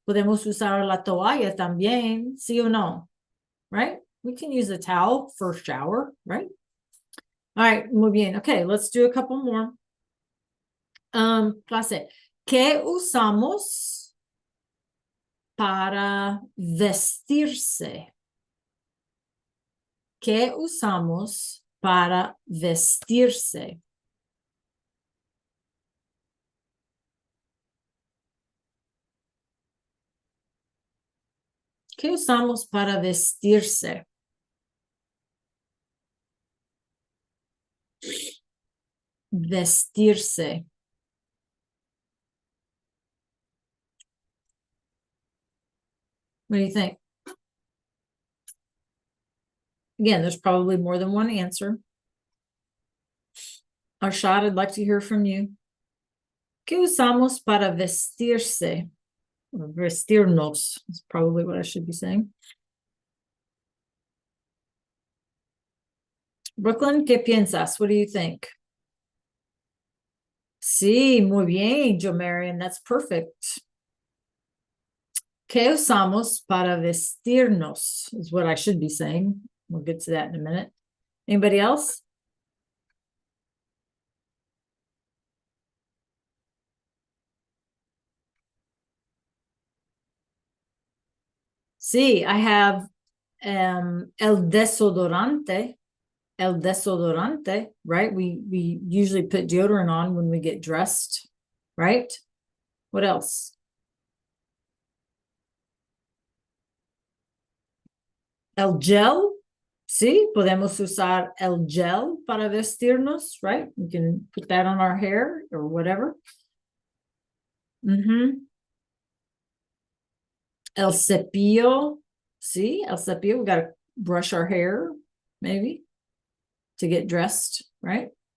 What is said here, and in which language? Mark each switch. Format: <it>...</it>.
<es>Podemos usar la toalla también, ¿sí o no?</es> <en>Right? We can use a towel for shower, right? All right,</en> <es>muy bien.</es> <en>Okay, let's do a couple more.</en> <es>Clase, ¿qué usamos para vestirse? ¿Qué usamos para vestirse? ¿Qué usamos para vestirse? Vestirse.</es> <en>What do you think? Again, there's probably more than one answer. Arshad, I'd like to hear from you.</en> <es>¿Qué usamos para vestirse?</es> <en>Or vestirnos is probably what I should be saying. Brooklyn,</en> <es>¿qué piensas?</es> <en>What do you think?</en> <es>Sí, muy bien, Jomarian.</es> <en>That's perfect.</en> <es>¿Qué usamos para vestirnos?</es> <en>Is what I should be saying. We'll get to that in a minute. Anybody else? Sí, I have el desodorante. El desodorante, right? We usually put deodorant on when we get dressed, right? What else?</en> <es>El gel. Sí, podemos usar el gel para vestirnos, right?</es> <en>We can put that on our hair or whatever.</en> <es>El cepillo. Sí, el cepillo.</es> <en>We got to brush our hair, maybe, to get dressed, right?</en>